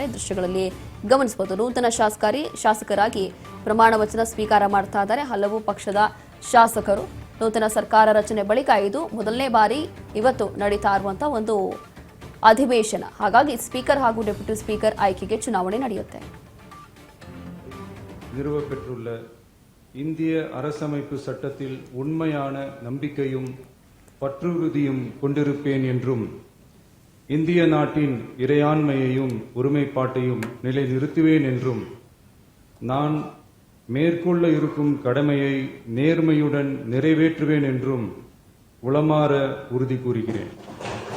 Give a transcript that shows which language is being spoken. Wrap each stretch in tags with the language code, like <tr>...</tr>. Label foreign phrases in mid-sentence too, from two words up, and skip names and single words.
<kn>ದೃಶ್ಯಗಳಲ್ಲಿ ಗಮನಿಸಬಹುದು. ನೂತನ ಶಾಸಕರಾಗಿ ಪ್ರಮಾಣ ವಚನ ಸ್ವೀಕಾರ ಮಾಡ್ತಾ ಇದ್ದಾರೆ ಹಲವು ಪಕ್ಷದ ಶಾಸಕರು. ನೂತನ ಸರ್ಕಾರ ರಚನೆ ಬಳಿಕ ಇದು ಮೊದಲನೇ ಬಾರಿ ಇವತ್ತು ನಡೀತಾ ಇರುವಂತಹ ಒಂದು ಅಧಿವೇಶನ. ಹಾಗಾಗಿ ಸ್ಪೀಕರ್ ಹಾಗೂ ಡೆಪ್ಯೂಟಿ ಸ್ಪೀಕರ್ ಆಯ್ಕೆಗೆ ಚುನಾವಣೆ ನಡೆಯುತ್ತೆ.</kn> <ta>நிறுவப்பெற்றுள்ள இந்திய அரசமைப்பு சட்டத்தில் உண்மையான நம்பிக்கையும் பற்றுறுதியும் கொண்டிருப்பேன் என்றும் இந்திய நாட்டின் இறையாண்மையையும் ஒருமைப்பாட்டையும் நிலைநிறுத்துவேன் என்றும் நான் மேற்கொள்ள இருக்கும் கடமையை நேர்மையுடன் நிறைவேற்றுவேன் என்றும் உளமாற உறுதி கூறுகிறேன்.</ta>